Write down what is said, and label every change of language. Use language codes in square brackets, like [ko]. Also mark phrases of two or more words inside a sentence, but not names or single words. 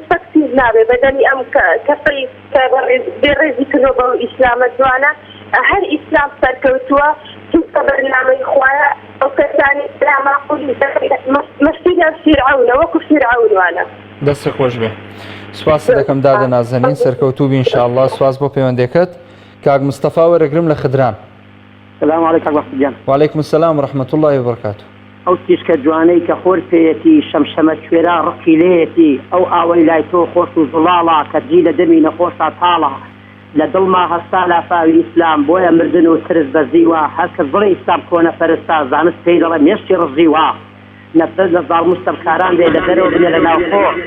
[ckb] فەکتی نابێ بەدەنی ئەم کەسەی کە بێڕێزی کردەوە بەو ئیسلامە جوانە هەر ئیسلام سەرکەوتووە چونکە بەرنامەی خوایە ئەو کەسانی ناماقولی مەسیدە فیرعەونە وەکو فیرعەونوانە. دەستی خۆش بێ. سوپاس دەکەم دادە نازەنین سەرکەوتوو بی ئینشاءالله. سوپاس بۆ پەیوەندێکت. کاک مستەفا وەرەگرم لە خدران. [ar] سلام علیکم وەختیان. وعلیکم السلام ورحمة الله وبركاته. [ckb] ئەو تیشکە جوانەی کە خۆر پێیەتی شەمشەمە کوێرا ڕقی لێیەتی ئەو ئاوەی لای تۆ خۆش و زڵاڵە کە جی لە دەمی نەخۆشە تاڵە لە دڵما هەستا لافاوی ئیسلام بۆیە مردن و ترس بەزیوە هەر کەس بڵێ ئیسلام کۆنە پەرستا زانست پێی دەڵێ مێشتی ڕزیوە نەفرەت لە زاڵ مستەبکاران بێ لە دەرەوە بنێ لە ناوخۆ